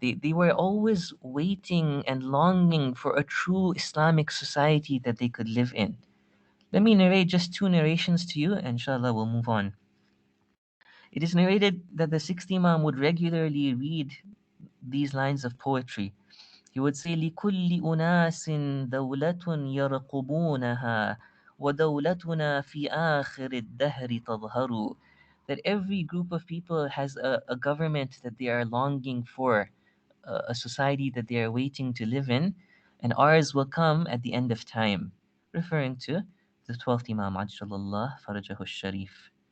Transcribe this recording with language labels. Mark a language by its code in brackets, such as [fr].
[en] They were always waiting and longing for a true Islamic society that they could live in. Let me narrate just two narrations to you, and inshallah we'll move on. It is narrated that the sixth Imam would regularly read these lines of poetry. He would say, [ar] لِكُلِّ أُنَاسٍ دَوْلَةٌ يَرْقُبُونَهَا وَدَوْلَتُنَا فِي آخِرِ الدَّهْرِ تَظْهَرُ. [en] That every group of people has a government that they are longing for, a society that they are waiting to live in, and ours will come at the end of time. referring to the 12th Imam, Ajjalallah Farajahu Sharif.